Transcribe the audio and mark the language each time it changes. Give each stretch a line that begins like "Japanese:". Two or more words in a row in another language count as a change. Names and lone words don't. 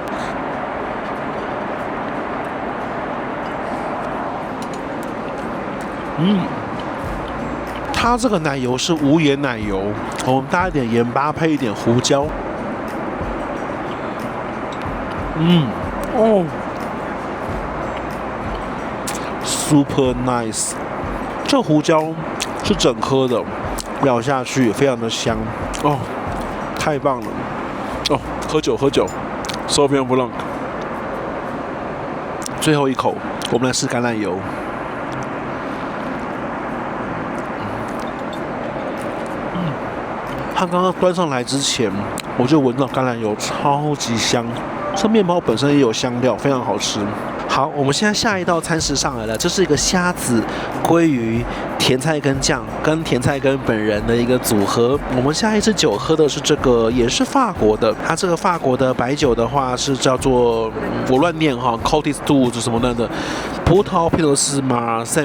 Chinese: 它這個奶油是無鹽奶油，我們搭一點鹽巴，配一點胡椒。
English: Super nice。
Chinese: 這胡椒是整顆的，咬下去也非常的香哦，太棒了哦！喝酒，Sauvignon Blanc。最後一口，我們來試橄欖油。它剛剛端上來之前，我就聞到橄欖油超級香，這麵包本身也有香料，非常好吃。好，我們現在下一道餐食上來了，這是一個蝦子、鮭魚、甜菜根醬跟甜菜根本人的一個組合。我們下一支酒喝的是這個，也是法國的。它這個法國的白酒的話是叫做我亂念哈 ，Côte d'Or 什麼的，葡萄皮諾斯馬賽。